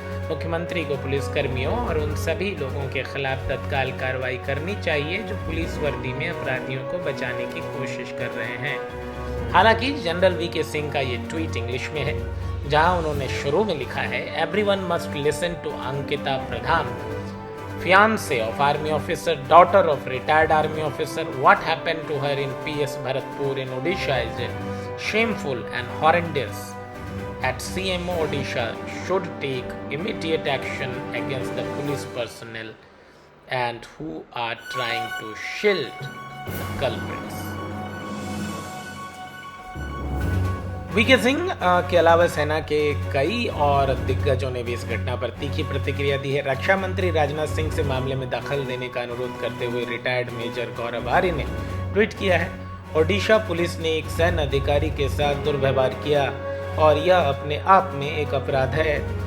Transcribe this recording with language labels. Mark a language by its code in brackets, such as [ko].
[hi] मुख्यमंत्री को पुलिसकर्मियों और उन सभी लोगों के खिलाफ तत्काल कार्रवाई करनी चाहिए जो पुलिस वर्दी में अपराधियों को बचाने की कोशिश कर रहे हैं। हालांकि जनरल वीके सिंह का ये ट्वीट इंग्लिश में है, जहां उन्होंने शुरू में लिखा है, [en] Everyone must listen to Ankita Pradhan, fiancé of army officer, daughter of retired army officer. What happened to her in PS Bharatpur in Odisha is shameful and horrendous. At CMO Odisha should take immediate action against the police personnel and who are trying to shield the culprits. [hi] VK Singh के अलावा सेना के कई और दिग्गजों ने भी इस घटना पर तीखी प्रतिक्रिया दी है। रक्षा मंत्री राजनाथ सिंह से मामले में दखल देने का अनुरोध करते हुए रिटायर्ड मेजर गौरव आर्य ने ट्वीट किया है, ओडिशा पुलिस ने एक सैन्य अधिकारी के साथ दुर्व्यवहार किया और यह अपने आप में एक अपराध है।